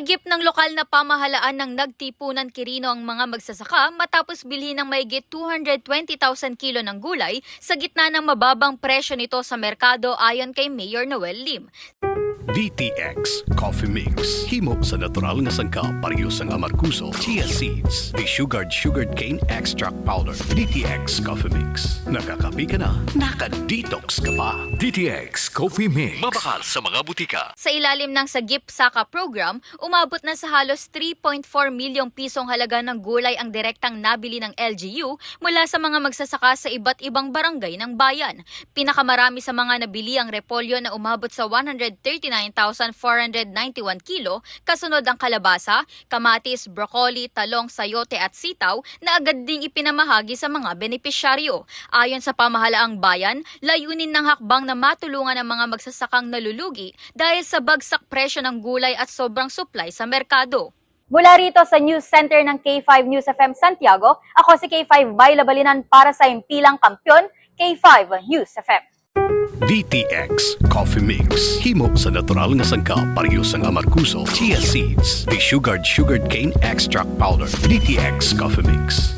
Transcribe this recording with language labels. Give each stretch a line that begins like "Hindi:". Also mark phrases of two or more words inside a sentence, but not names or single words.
Filipino: ng lokal na pamahalaan ng nagtipunan Quirino ang mga magsasaka matapos bilhin ng mahigit 220,000 kilo ng gulay sa gitna ng mababang presyo nito sa merkado ayon kay Mayor Noel Lim.
Hiligaynon: DTX Coffee Mix. Himo sa natural nga sangka parehas ang amarkuso,
English: chia seeds, sugared cane extract powder.
Hiligaynon: DTX Coffee Mix. Nakakapi ka na, naka-detox ka pa. DTX Coffee Mix. Mabakal sa mga butika.
Filipino: Sa ilalim ng Sagip Saka program, umabot na sa halos 3.4 milyong pisong halaga ng gulay ang direktang nabili ng LGU mula sa mga magsasaka sa iba't ibang barangay ng bayan. Pinakamarami sa mga nabili ang repolyo na umabot sa 139,491 kilo, kasunod ang kalabasa, kamatis, broccoli, talong, sayote at sitaw na agad ding ipinamahagi sa mga benepisyaryo. Ayon sa pamahalaang bayan, layunin ng hakbang na matulungan ang mga magsasakang nalulugi dahil sa bagsak presyo ng gulay at sobrang supply sa merkado. Mula rito sa News Center ng K5 News FM Santiago, ako si K5 Bayla Balinan para sa Impilang Kampiyon, K5 News FM.
Hiligaynon: DTX Coffee Mix. Himo sa natural nga sangka parehas ang amarkuso,
English: chia seeds, sugared cane extract powder.
Hiligaynon: DTX Coffee Mix.